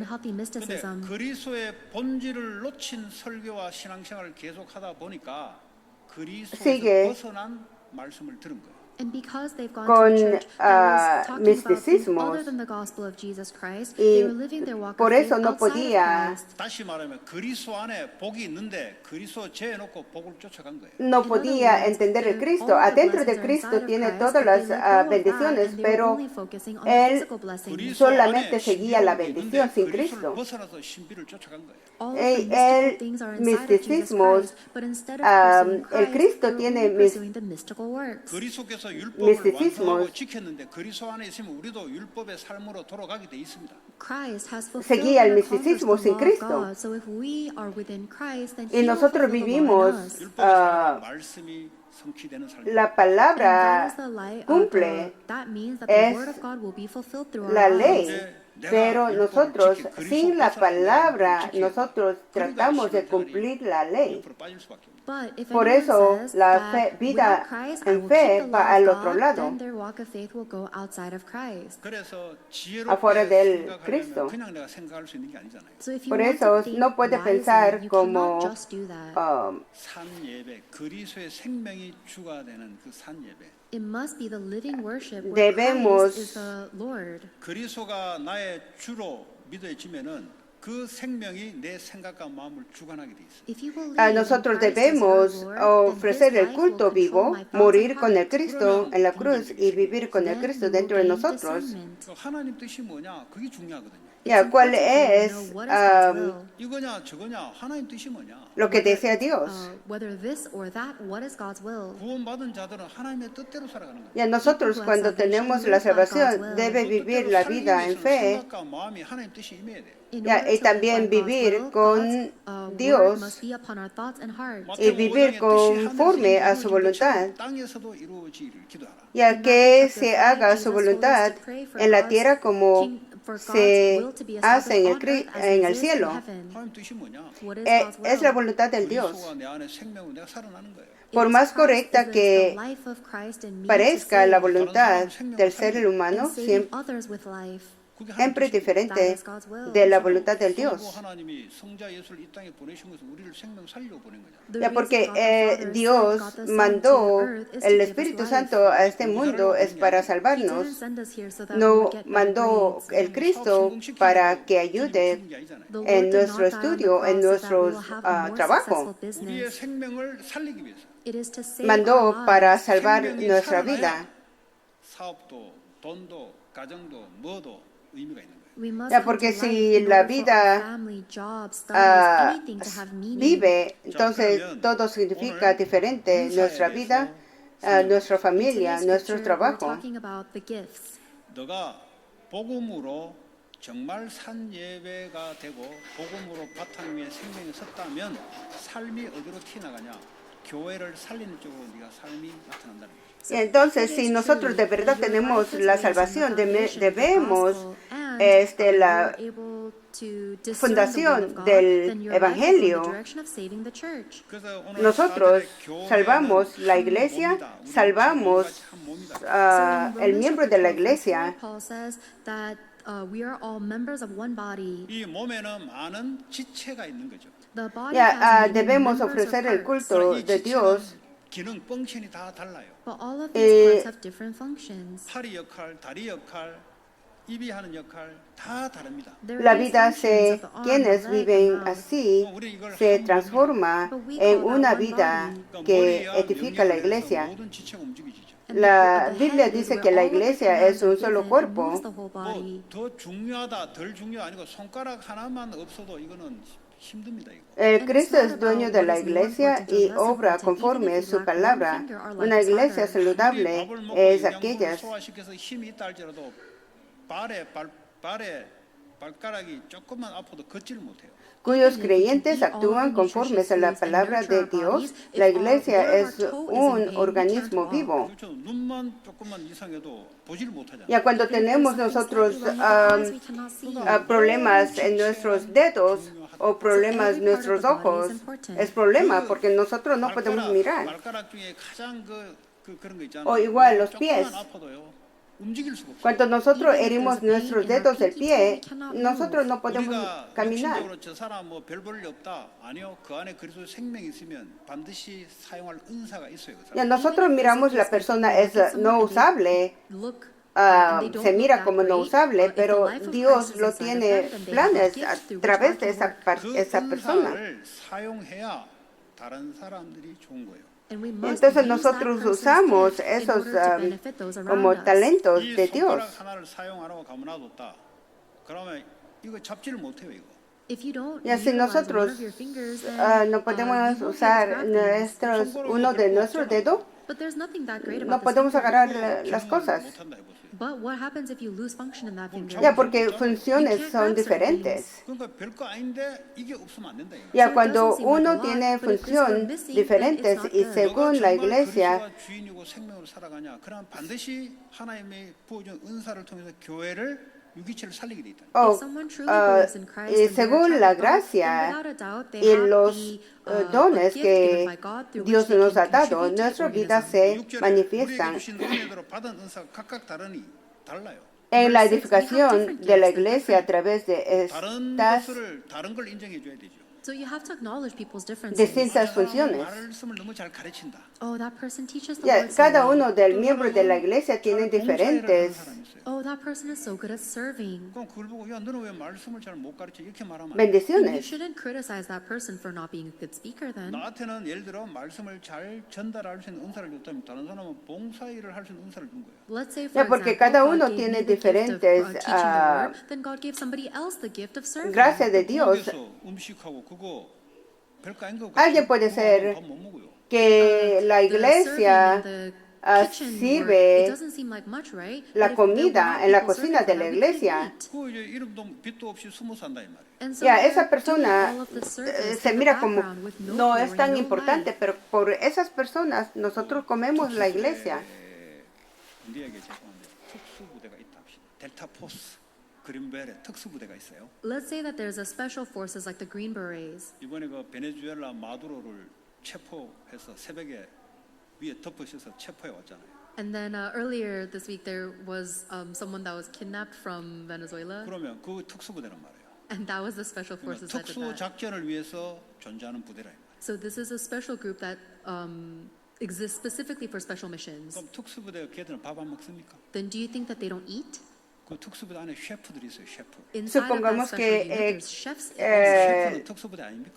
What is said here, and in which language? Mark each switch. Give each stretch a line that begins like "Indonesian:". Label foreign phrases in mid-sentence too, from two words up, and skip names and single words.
Korean: 근데 그리스도의 본질을 놓친 설교와 신앙생활을 계속하다 보니까 그리스도에서
Spanish: Sigue
Korean: 벗어난 말씀을 들은 거예요.
English: And because they've gone
Spanish: con
English: to a church that was talking about things
Spanish: misticismos,
English: other than the gospel of Jesus Christ,
Spanish: y
English: they were living their walk
Spanish: por
English: of faith
Spanish: eso no
English: outside
Spanish: podía-
English: of Christ.
Korean: 다시 말하면 그리스도 안에 복이 있는데 그리스도 제해놓고 복을 쫓아간 거예요.
Spanish: No podía entender el Cristo. Adentro de Cristo tiene todas las bendiciones, pero él
Korean: 그리스도
Spanish: solamente
Korean: 안에
Spanish: seguía la
Korean: 신비가
Spanish: bendición
Korean: 있는데
Spanish: sin
Korean: 그리스도를
Spanish: Cristo.
Korean: 벗어나서 신비를 쫓아간 거예요.
English: All of the
Spanish: El
English: mystical things are inside of Jesus
Spanish: misticismos,
English: Christ, but instead of
Spanish: el
English: pursuing
Spanish: Cristo
English: Christ,
Spanish: tiene
English: they're only pursuing the mystical works.
Korean: 그리스도께서 율법을
Spanish: misticismos.
Korean: 완성하고 지켰는데 그리스도 안에 있으면 우리도 율법의 삶으로 돌아가게 돼 있습니다.
English: Christ has fulfilled
Spanish: Seguía el
English: and accomplished
Spanish: misticismo
English: the
Spanish: sin
English: law of
Spanish: Cristo.
English: God. So if we are within Christ, then
Spanish: Y
English: He will
Spanish: nosotros
English: fulfill the law in
Spanish: vivimos
English: us.
Korean: 율법의 삶은 말씀이 성취되는 삶입니다.
Spanish: la
English: And that
Spanish: palabra
English: is the light of
Spanish: cumple
English: that means that
Spanish: es
English: the word of God will be fulfilled through
Spanish: la
English: our
Spanish: ley.
English: lives.
Spanish: Pero nosotros, sin la palabra, nosotros tratamos de cumplir la ley.
Korean: 옆으로 빠질 수밖에 없습니다.
English: But if
Spanish: Por
English: anyone
Spanish: eso,
English: says
Spanish: la
English: that
Spanish: fe- vida
English: without Christ, I
Spanish: en
English: will
Spanish: fe
English: keep the
Spanish: va
English: law
Spanish: al
English: of
Spanish: otro
English: God,
Spanish: lado.
English: then their walk of faith will go outside of Christ.
Korean: 그래서
Spanish: afuera
Korean: 지혜롭게
Spanish: del
Korean: 생각하려면
Spanish: Cristo.
Korean: 그냥 내가 생각할 수 있는 게 아니잖아요.
English: So if you
Spanish: Por
English: want
Spanish: eso
English: to think
Spanish: no puede
English: wisely,
Spanish: pensar
English: you
Spanish: como
English: cannot just do that.
Korean: 산 예배, 그리스도의 생명이 주가 되는 그 산 예배.
English: It must be the living worship where
Spanish: debemos-
English: Christ is the Lord.
Korean: 그리스도가 나의 주로 믿어지면은 그 생명이 내 생각과 마음을 주관하게 돼 있어요.
English: If you believe
Spanish: A
English: in
Spanish: nosotros
English: Christ as your
Spanish: debemos
English: Lord, then
Spanish: ofrecer
English: His
Spanish: el
English: life
Spanish: culto
English: will control
Spanish: vivo,
English: my thoughts
Spanish: morir
English: and
Spanish: con el
English: heart.
Spanish: Cristo en la cruz y vivir con el
English: Then
Spanish: Cristo
English: you
Spanish: dentro
English: will
Spanish: de
English: gain
Spanish: nosotros.
English: discernment.
Korean: 그 하나님 뜻이 뭐냐? 그게 중요하거든요.
Spanish: Ya,
English: It's
Spanish: ¿cuál
English: important for you to
Spanish: es
English: know what is God's will.
Korean: 이거냐 저거냐 하나님 뜻이 뭐냐?
Spanish: lo que desea Dios?
English: Whether this or that, what is God's will?
Korean: 구원받은 자들은 하나님의 뜻대로 살아가는 거예요.
Spanish: Ya nosotros cuando tenemos la salvación debe vivir la vida en fe,
Korean: 생각과 마음이 하나님 뜻이 임해야 돼요.
English: In
Spanish: Ya,
English: order
Spanish: y
English: to
Spanish: también
English: live by God's
Spanish: vivir
English: will,
Spanish: con
English: God's,
Spanish: Dios
English: word must be upon our thoughts and hearts.
Spanish: y vivir conforme a su voluntad,
Korean: 땅에서도 이루어지기를 기도하라.
Spanish: ya que se haga su voluntad en la tierra como se hace en el cielo.
Korean: 하나님 뜻이 뭐냐?
English: What is God's
Spanish: Es la
English: will?
Spanish: voluntad del Dios.
Korean: 그리스도가 내 안에 생명으로 내가 살아나는 거예요.
Spanish: Por
English: It is
Spanish: más
English: Christ,
Spanish: correcta
English: it is
Spanish: que
English: the life of Christ in me to
Spanish: parezca la
English: save
Spanish: voluntad del ser humano,
English: and saving
Spanish: siempre
English: others with life.
Korean: 그게
Spanish: siempre
Korean: 하나님 뜻이에요.
Spanish: diferente
English: That is God's will.
Spanish: de la voluntad del
Korean: 성부
Spanish: Dios.
Korean: 하나님이 성자 예수를 이 땅에 보내신 것은 우리를 생명 살려 보낸 거잖아요.
English: The
Spanish: Ya,
English: reason
Spanish: porque
English: God the Father
Spanish: Dios
English: sent God the Son to
Spanish: mandó
English: the earth is to
Spanish: el
English: give us
Spanish: Espíritu
English: life.
Spanish: Santo a este mundo es para
English: He didn't
Spanish: salvarnos.
English: send us here so that we
Spanish: No
English: would get better
Spanish: mandó
English: grades.
Spanish: el Cristo para que ayude
English: The Lord
Spanish: en
English: did
Spanish: nuestro
English: not die on the
Spanish: estudio, en
English: cross so that we
Spanish: nuestros
English: will have a more
Spanish: trabajo.
English: successful
Korean: 우리의
English: business.
Korean: 생명을 살리기 위해서
English: It is to save our
Spanish: Mandó para
English: lives.
Spanish: salvar
Korean: 생명이
Spanish: nuestra
Korean: 살아나야
Spanish: vida.
Korean: 사업도 돈도 가정도 뭐도 의미가 있는 거예요.
English: We must
Spanish: Ya,
English: come
Spanish: porque
English: to life
Spanish: si
English: in
Spanish: la
English: order for our
Spanish: vida
English: family, job, studies, anything to have meaning.
Spanish: vive, entonces todo significa diferente. Nuestra vida, nuestra
English: In
Spanish: familia,
English: today's
Spanish: nuestro
English: scripture, we're
Spanish: trabajo.
English: talking about the gifts.
Korean: 너가 복음으로 정말 산 예배가 되고 복음으로 바탕 위에 생명이 섰다면 삶이 어디로 튀어나가냐? 교회를 살리는 쪽으로 네가 삶이 나타난다는 거예요.
Spanish: Y entonces, si nosotros de verdad tenemos la salvación, debemos la fundación del Evangelio.
Korean: 그래서 오늘
Spanish: Nosotros
Korean: 교회는
Spanish: salvamos la
Korean: 한
Spanish: iglesia,
Korean: 몸이다. 우리는
Spanish: salvamos
Korean: 한 몸이다.
Spanish: el miembro de la iglesia.
English: Paul says that we are all members of one body.
Korean: 이 몸에는 많은 지체가 있는 거죠.
English: The body
Spanish: Ya,
English: has many
Spanish: debemos
English: members or
Spanish: ofrecer el
English: parts,
Spanish: culto
Korean: 이
Spanish: de
Korean: 지체는
Spanish: Dios.
Korean: 기능 펑션이 다 달라요.
English: but all of these parts have different functions.
Korean: 팔이 역할, 다리 역할, 입이 하는 역할 다 다릅니다.
English: There
Spanish: La
English: are these
Spanish: vida
English: functions of the arm,
Spanish: quienes
English: the leg,
Spanish: viven
English: the mouth.
Spanish: así se transforma en una vida que
Korean: 머리와
Spanish: edifica la
Korean: 명령을 해서
Spanish: iglesia.
Korean: 모든 지체가 움직이죠.
English: And
Spanish: La
English: the
Spanish: Biblia
English: head is
Spanish: dice
English: where
Spanish: que la
English: all of the
Spanish: iglesia
English: commands
Spanish: es un
English: are
Spanish: solo
English: given and
Spanish: cuerpo.
English: moves the whole body.
Korean: 더 중요하다, 덜 중요 아니고 손가락 하나만 없어도 이거는 힘듭니다. 이거.
Spanish: El Cristo es dueño de la iglesia y obra conforme su palabra. Una iglesia saludable
Korean: 밥을 먹고
Spanish: es
Korean: 영양분을
Spanish: aquellas
Korean: 소화시켜서 힘이 있다 할지라도 발에 발가락이 조금만 아파도 걷지를 못해요.
Spanish: cuyos creyentes actúan conforme a la palabra de Dios. La iglesia es un organismo vivo.
Korean: 그렇죠. 눈만 조금만 이상해도 보지를 못하잖아요.
Spanish: Ya cuando tenemos nosotros problemas en nuestros dedos o problemas en nuestros ojos, es problema porque nosotros no podemos mirar.
Korean: 발가락 중에 가장 그런 거 있잖아요.
Spanish: O igual los pies.
Korean: 조금만 아파도요. 움직일 수가 없어요.
Spanish: Cuando nosotros herimos nuestros dedos del pie, nosotros no podemos
Korean: 우리가
Spanish: caminar.
Korean: 육신적으로 저 사람 뭐 별 볼 일 없다. 아니요. 그 안에 그리스도 생명이 있으면 반드시 사용할 은사가 있어요. 그
Spanish: Ya
Korean: 사람.
Spanish: nosotros miramos la persona es no usable, se mira como no usable, pero Dios lo tiene planes a través de esa persona.
Korean: 은사를 사용해야 다른 사람들이 좋은 거예요.
Spanish: Entonces nosotros usamos esos como talentos
Korean: 이
Spanish: de Dios.
Korean: 손가락 하나를 사용 안 하고 가만 놔뒀다. 그러면 이거 잡지를 못해요. 이거.
Spanish: Y así nosotros no podemos usar uno de nuestros dedos, no podemos agarrar las cosas.
Korean: 못한다 해보세요.
English: But what happens if you lose function in that finger?
Spanish: Ya porque funciones son diferentes.
Korean: 그러니까 별거 아닌데 이게 없으면 안 된다. 이거.
Spanish: Ya cuando uno tiene función diferentes y según la iglesia,
Korean: 그리스도가 주인이고 생명으로 살아가냐? 그럼 반드시 하나님의 부어준 은사를 통해서 교회를 유기체를 살리게 돼 있다.
Spanish: y según la gracia y los dones que Dios nos ha dado, nuestra vida se manifiestan.
Korean: 우리에게 주신 은혜대로 받은 은사가 각각 달라요.
Spanish: En la edificación de la iglesia a través de
Korean: 다른
Spanish: estas
Korean: 것을 다른 걸 인정해 줘야 되죠.
English: So you have to acknowledge people's differences.
Spanish: distintas funciones.
Korean: 말씀을 너무 잘 가르친다.
English: Oh, that person teaches the
Spanish: Ya,
English: word so
Spanish: cada
English: well.
Spanish: uno del miembro de la iglesia tiene diferentes
English: Oh, that person is so good at serving.
Korean: 그럼 그걸 보고 야 너는 왜 말씀을 잘 못 가르쳐 이렇게 말하면 안 돼.
English: And you
Spanish: bendiciones.
English: shouldn't criticize that person for not being a good speaker then.
Korean: 나한테는 예를 들어 말씀을 잘 전달할 수 있는 은사를 줬다면 다른 사람은 봉사 일을 할 수 있는 은사를 준 거예요.
English: Let's say, for
Spanish: Ya, porque
English: example,
Spanish: cada uno
English: God gave
Spanish: tiene
English: me the gift of
Spanish: diferentes,
English: teaching the word, then God gave somebody else the gift of serving.
Spanish: Gracias de Dios.
Korean: 거기서 음식하고 그거 별거 아닌 것
Spanish: Alguien puede ser
Korean: 밥못 먹어요.
Spanish: que la iglesia sirve la comida en la cocina de la iglesia.
Korean: 그 이제 이름도 빛도 없이 숨어 산다 이 말이에요.
Spanish: Ya, esa persona se mira como no es tan importante, pero por esas personas nosotros comemos la iglesia.
Korean: 우리에게 죄송한데 특수부대가 있다 합시다. 델타 포스 그린벨에 특수부대가 있어요.
English: Let's say that there's a special forces like the Green Berets.
Korean: 이번에 그 베네수엘라 마두로를 체포해서 새벽에 위에 덮어씌워서 체포해 왔잖아요.
English: And then earlier this week there was someone that was kidnapped from Venezuela,
Korean: 그러면 그 특수부대란 말이에요.
English: and that was the special
Korean: 그러면
English: forces that did
Korean: 특수
English: that.
Korean: 작전을 위해서 존재하는 부대라.
English: So this is a special group that exists specifically for special missions.
Korean: 그럼 특수부대 걔들은 밥 안 먹습니까?
English: Then do you think that they don't eat?
Korean: 그 특수부대 안에 셰프들이 있어요. 셰프.
English: Inside of that
Spanish: Supongamos
English: special
Spanish: que,
English: unit, there's chefs.
Korean: 셰프는 특수부대 아닙니까?